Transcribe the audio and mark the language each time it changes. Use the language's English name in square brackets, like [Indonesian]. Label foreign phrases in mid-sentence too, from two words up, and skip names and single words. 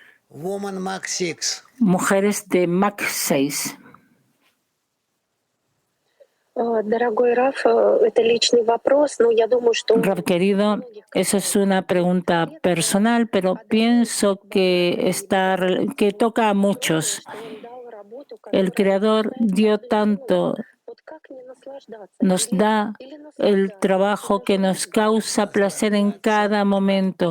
[English] Woman Mac 6. [Spanish] Mujeres de Mac 6. [Russian] Дорогой Раф, это личный вопрос, но я думаю, что... [Spanish] Rav querido, eso es una pregunta personal, pero pienso que toca a muchos. El Creador dio tanto, nos da el trabajo que nos causa placer en cada momento.